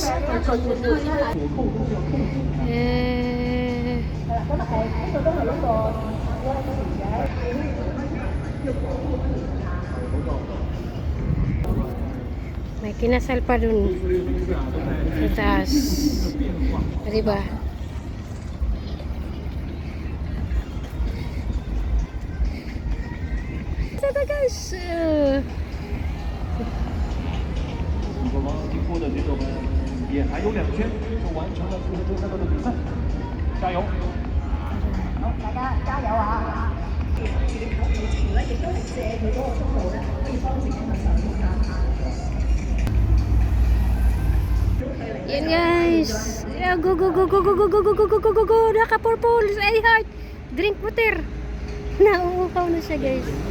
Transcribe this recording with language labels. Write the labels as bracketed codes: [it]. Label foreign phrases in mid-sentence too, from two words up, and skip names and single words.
[tl] May kinasal pa dun sa taas. Diba? Ito guys. [zh] 经过的这种也还有2圈就完成了这个赛道的比赛，加油！好，大家加油啊！ [en] Yan guys. Yeah, go. [tl] Naka-purple. Ay, heart. [en] Drink water. [tl] Nauuhaw na siya guys.